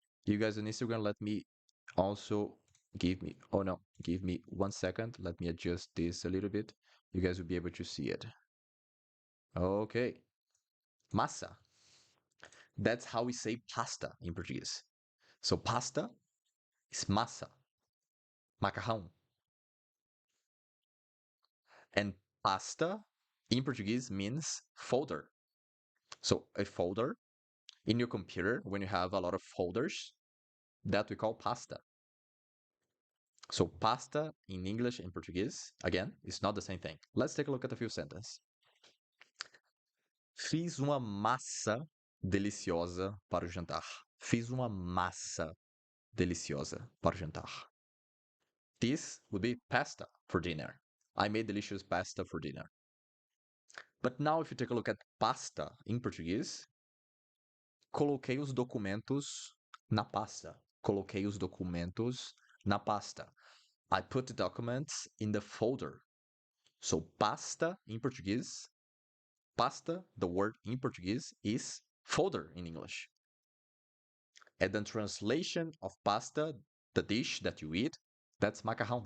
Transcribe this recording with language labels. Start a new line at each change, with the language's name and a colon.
English: You guys on Instagram, let me also give me. Oh no, give me 1 second. Let me adjust this a little bit. You guys will be able to see it. Okay, massa. That's how we say pasta in Portuguese. So pasta is massa, macarrão. And pasta in Portuguese means folder. So a folder in your computer, when you have a lot of folders, that we call pasta. So pasta in English and Portuguese, again, is not the same thing. Let's take a look at a few sentences.
Portuguese: Fiz uma massa deliciosa para o jantar. Fiz uma massa deliciosa para o jantar.
English: This would be pasta for dinner. I made delicious pasta for dinner. But now, if you take a look at pasta in Portuguese,
Portuguese: coloquei os documentos na pasta. Coloquei os documentos na pasta.
English: I put the documents in the folder. So, pasta in Portuguese, pasta, the word in Portuguese, is folder in English. And the translation of pasta, the dish that you eat, that's macarrão.